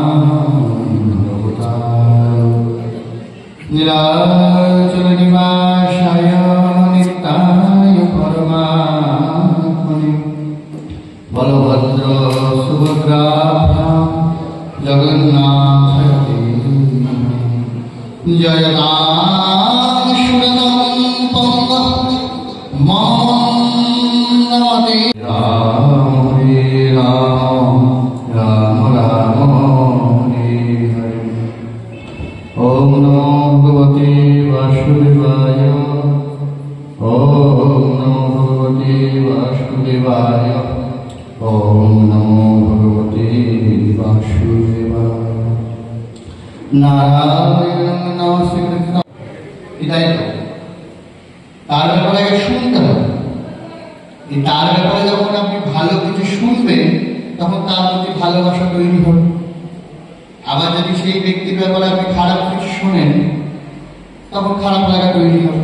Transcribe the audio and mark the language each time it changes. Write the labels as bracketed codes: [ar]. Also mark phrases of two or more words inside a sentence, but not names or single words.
[sa] নীলাচল নিবাসায় নিত্যায় পরমাত্মনে বলভদ্র সুভদ্রাভ্যাং জগন্নাথায় জয়তাং সুরতং পঙ্গ মম নমতে রাম হরে রাম রাম রাম হরে হরে। ওম নমো ভগবতে বাসুদেবায়। ওম নমো ভগবতে বাসুদেবায়। ওম নমো ভগবতে বাসুদেবায়। নারায়ণ নমস্কৃত। [bn] এটাই তো তার ব্যাপারে আগে শুনতে হবে। এই তার ব্যাপারে যখন আপনি ভালো কিছু শুনবেন তখন তার প্রতি ভালোবাসা তৈরি হবে। আবার যদি সেই ব্যক্তির ব্যাপারে আপনি খারাপ কিছু শোনেন তখন খারাপ লাগা তৈরি হবে।